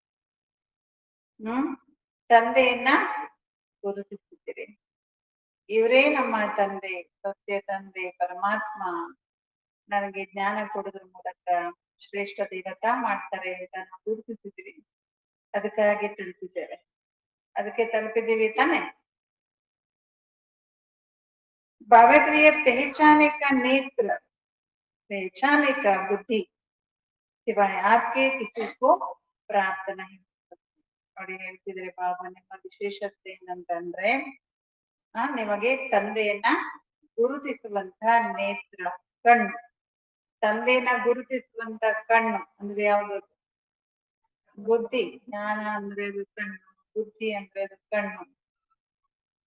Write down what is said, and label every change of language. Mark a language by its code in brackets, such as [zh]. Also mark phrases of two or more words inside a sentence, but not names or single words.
[kn] ತಂದೆಯನ್ನ ಗುರುತಿಸಿದ್ದೀರಿ. ಇವರೇ ನಮ್ಮ ತಂದೆ, ಸತ್ಯ ತಂದೆ ಪರಮಾತ್ಮ ನನಗೆ ಜ್ಞಾನ ಕೊಡೋದ್ರ ಮೂಲಕ ಶ್ರೇಷ್ಠ ದೇವತಾ ಮಾಡ್ತಾರೆ ಅಂತ ನಾವು ಗುರುತಿಸಿದ್ವಿ. ಅದಕ್ಕಾಗಿ ತಲುಪಿದ್ದೇವೆ. ಅದಕ್ಕೆ ತಲುಪಿದ್ದೀವಿ ತಾನೆ? [hi] बाबा के लिए पहचाने का नेत्र, पहचाने का बुद्धि सिवाय आपके किसी को प्राप्त नहीं. [kn] ನೋಡಿ, ಹೇಳ್ತಿದ್ರೆ ಬಾಬಾ, ನಿಮ್ಮ ವಿಶೇಷತೆ ಏನಂತಂದ್ರೆ ನಿಮಗೆ ತಂದೆಯನ್ನ ಗುರುತಿಸುವಂತ ನೇತ್ರ, ಕಣ್ಣು. ತಂದೆಯನ್ನ ಗುರುತಿಸುವಂತ ಕಣ್ಣು ಅಂದ್ರೆ ಯಾವುದು? ಬುದ್ಧಿ. ಜ್ಞಾನ ಅಂದ್ರೆ ಅದು ಕಣ್ಣು, ಬುದ್ಧಿ ಅಂದ್ರೆ ಅದು ಕಣ್ಣು.